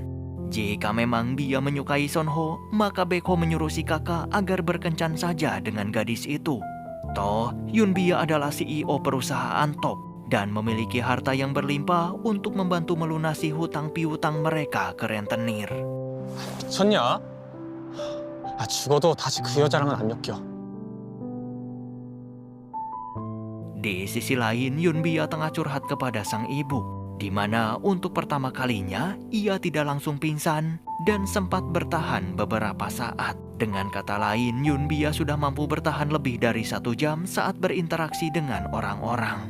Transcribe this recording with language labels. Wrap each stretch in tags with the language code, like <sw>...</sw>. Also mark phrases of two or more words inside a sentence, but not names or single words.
<id>Jika memang Bia menyukai Son Ho, maka Baek-ho menyuruh si kakak agar berkencan saja dengan gadis itu. Toh, Yun Bia adalah CEO perusahaan top dan memiliki harta yang berlimpah untuk membantu melunasi hutang piutang mereka ke rentenir.</id> <ko>미쳤냐? 아 죽어도 다시 그 여자랑은 안 엮여.</ko> <id>Di sisi lain, Yun Bia tengah curhat kepada sang ibu, di mana untuk pertama kalinya ia tidak langsung pingsan dan sempat bertahan beberapa saat. Dengan kata lain, Yun Bia sudah mampu bertahan lebih dari 1 jam saat berinteraksi dengan orang-orang.</id>